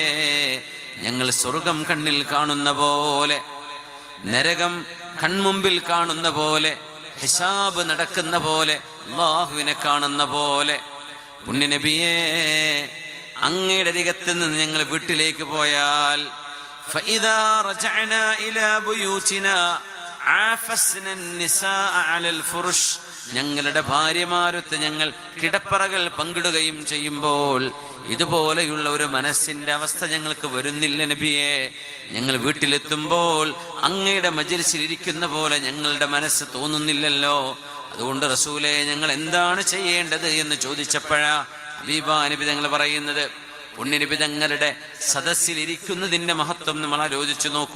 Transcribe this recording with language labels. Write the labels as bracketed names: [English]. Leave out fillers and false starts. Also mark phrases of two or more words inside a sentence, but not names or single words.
[Malayalam] ഞങ്ങൾ സ്വർഗം കണ്ണിൽ കാണുന്ന പോലെ, നരകം കൺമുമ്പിൽ കാണുന്ന പോലെ, ഹിസാബ് നടക്കുന്ന പോലെ, അല്ലാഹുവിനെ കാണുന്ന പോലെ. പുണ്യ നബിയേ, അങ്ങയുടെ അരികത്ത് നിന്ന് ഞങ്ങൾ വീട്ടിലേക്ക് പോയാൽ, [Arabic] فإذا رجعنا إلى بيوتنا عافسنا النساء على الفرش, [Malayalam] ഞങ്ങളുടെ ഭാര്യമാരൊത്ത് ഞങ്ങൾ കിടപ്പറകൾ പങ്കിടുകയും ചെയ്യുമ്പോൾ ഇതുപോലെയുള്ള ഒരു മനസ്സിന്റെ അവസ്ഥ ഞങ്ങൾക്ക് വരുന്നില്ല നബിയെ. ഞങ്ങൾ വീട്ടിലെത്തുമ്പോൾ അങ്ങയുടെ മജ്‌ലിസിൽ ഇരിക്കുന്ന പോലെ ഞങ്ങളുടെ മനസ്സ് തോന്നുന്നില്ലല്ലോ. അതുകൊണ്ട് റസൂലേ, ഞങ്ങൾ എന്താണ് ചെയ്യേണ്ടത് എന്ന് ചോദിച്ചപ്പോഴാ ഹബീബാ നബി തങ്ങൾ പറയുന്നത്, പുണ്യനബി തങ്ങളുടെ സദസ്സിൽ ഇരിക്കുന്നതിന്റെ മഹത്വം നമ്മൾ ആലോചിച്ചു നോക്കൂ.